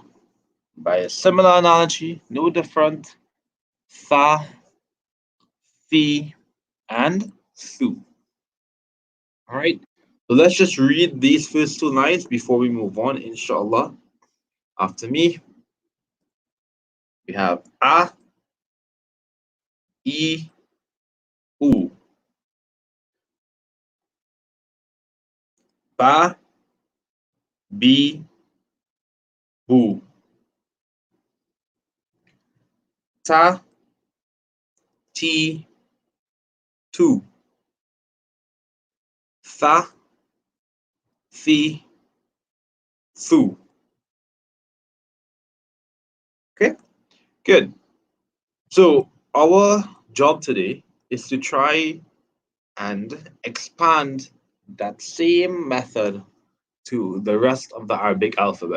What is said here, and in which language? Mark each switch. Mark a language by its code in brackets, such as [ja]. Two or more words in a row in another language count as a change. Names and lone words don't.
[en] By a similar analogy, no different, [ar] Tha, Thi, and Thu. [en] All right, so let's just read these first two lines before we move on, inshallah. [ar] After me, we have A, E, U. Ba, Bi, Bu. Ta, Ti, Tu. Tha, Thi, Thu. [en] Okay, good. So our job today is to try and expand that same method to the rest of the Arabic alphabet.